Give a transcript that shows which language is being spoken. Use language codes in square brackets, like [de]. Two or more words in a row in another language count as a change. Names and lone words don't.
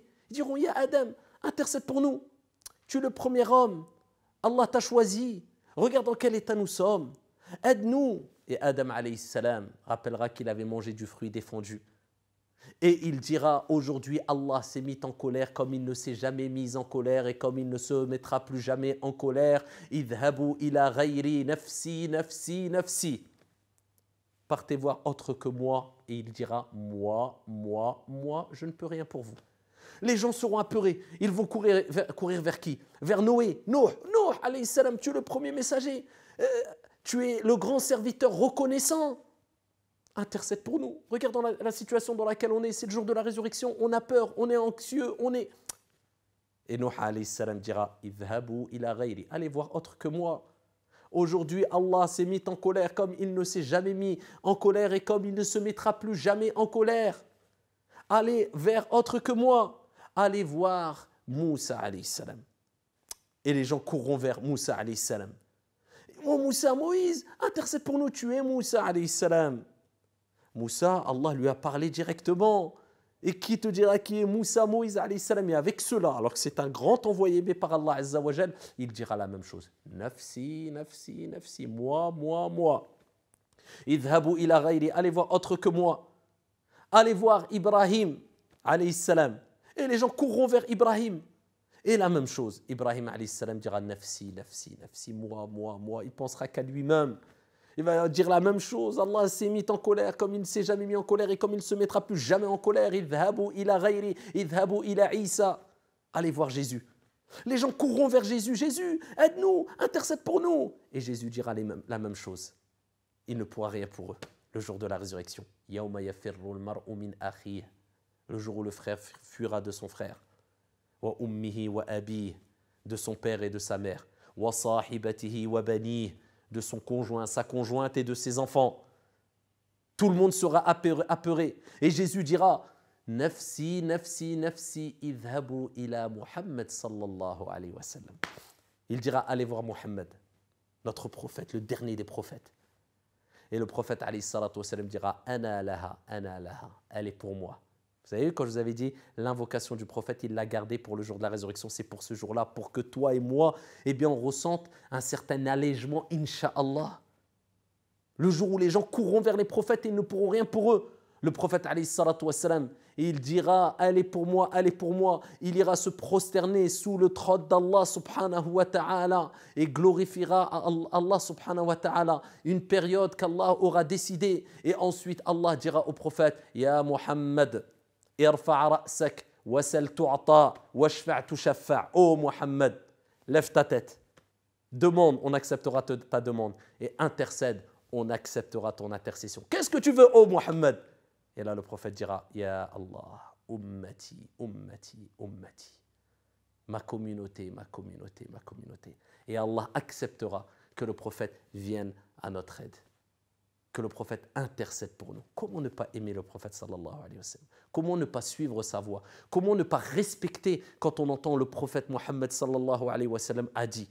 [fr] Ils diront, ya Adam, intercède pour nous. Tu es le premier homme, Allah t'a choisi, regarde dans quel état nous sommes, aide-nous. Et Adam [ar] عليه السلام [fr] rappellera qu'il avait mangé du fruit défendu. Et il dira, aujourd'hui Allah s'est mis en colère comme il ne s'est jamais mis en colère et comme il ne se mettra plus jamais en colère. [ar] اذهبوا إلى غيري نفسي نفسي نفسي. [fr] Partez voir autre que moi. Et il dira, moi, je ne peux rien pour vous. Les gens seront apeurés. Ils vont courir vers qui? Vers Noé. Noé, [ar] عليه السلام, [fr] tu es le premier messager. Tu es le grand serviteur reconnaissant. Intercède pour nous. Regardons la situation dans laquelle on est. C'est le jour de la résurrection. On a peur, on est anxieux, on est... Et Nuh [ar] عليه السلام [fr] dira, [ar] اذهبوا إلى غيري. [fr] Allez voir autre que moi. Aujourd'hui, Allah s'est mis en colère comme il ne s'est jamais mis en colère et comme il ne se mettra plus jamais en colère. Allez vers autre que moi. Allez voir Moussa [ar] عليه السلام. [fr] Et les gens courront vers Moussa [ar] عليه السلام. [fr] Oh Moussa, Moïse, intercède pour nous, tu es Moussa [ar] عليه السلام. [fr] Moussa, Allah lui a parlé directement. Et qui te dira qui est Moussa, Moïse [ar] عليه السلام? [fr] Et avec cela, alors que c'est un grand envoyé par Allah [ar] عز وجل, [fr] il dira la même chose. [ar] نفسي نفسي نفسي, moi. اذهبوا إلى غيري, [fr] allez voir autre que moi. Allez voir Ibrahim [ar] عليه السلام. [fr] Et les gens courront vers Ibrahim. Et la même chose, Ibrahim [ar] عليه السلام [fr] dira [ar] نفسي نفسي نفسي, [fr] moi. Il pensera qu'à lui-même. Il va dire la même chose. Allah s'est mis en colère comme il ne s'est jamais mis en colère et comme il ne se mettra plus jamais en colère. [ar] اذهبوا إلى غيري، اذهبوا إلى عيسى. [fr] Allez voir Jésus. Les gens courront vers Jésus. Jésus, aide-nous, intercède pour nous. Et Jésus dira la même chose. Il ne pourra rien pour eux. Le jour de la résurrection. [ar] يوم يفر المرء من أخيه. [fr] Le jour où le frère fuira de son frère. [ar] وأمه وأبيه. [fr] De son père et de sa mère. [ar] وصاحبته وبنيه. [fr] De son conjoint, sa conjointe et de ses enfants. Tout le monde sera apeuré. Et Jésus dira, [ar] نفسي نفسي نفسي اذهبوا إلى محمد صلى الله عليه وسلم. [fr] Il dira, allez voir Muhammad, notre prophète, le dernier des prophètes. Et le prophète [ar] عليه الصلاة والسلام [fr] dira, [ar] أنا لها, [fr] elle est pour moi. Vous savez, quand je vous avais dit, l'invocation du prophète, il l'a gardée pour le jour de la résurrection, c'est pour ce jour-là, pour que toi et moi, eh bien, on ressente un certain allègement, incha'Allah. Le jour où les gens courront vers les prophètes et ils ne pourront rien pour eux. Le prophète [ar] عليه الصلاة والسلام, [fr] il dira allez pour moi, allez pour moi. Il ira se prosterner sous le trône d'Allah [ar] سبحانه وتعالى [fr] et glorifiera Allah [ar] سبحانه وتعالى [fr] une période qu'Allah aura décidée. Et ensuite Allah dira au prophète [ar] يا محمد، ارفع رأسك وسل تعط واشفع تشفع'. [fr] Oh Muhammad, lève ta tête. Demande, on acceptera ta demande. Et intercède, on acceptera ton intercession. Qu'est-ce que tu veux, oh Muhammad? Et là, le prophète dira, [ar] يا الله أمتي أمتي أمتي. [fr] Ma communauté, ma communauté, ma communauté. Et Allah acceptera que le prophète vienne à notre aide. Que le prophète intercède pour nous. Comment ne pas aimer le prophète [ar] صلى الله عليه وسلم? [fr] Comment ne pas suivre sa voie? Comment ne pas respecter quand on entend le prophète Mohammed [ar] صلى الله عليه وسلم [fr] a dit?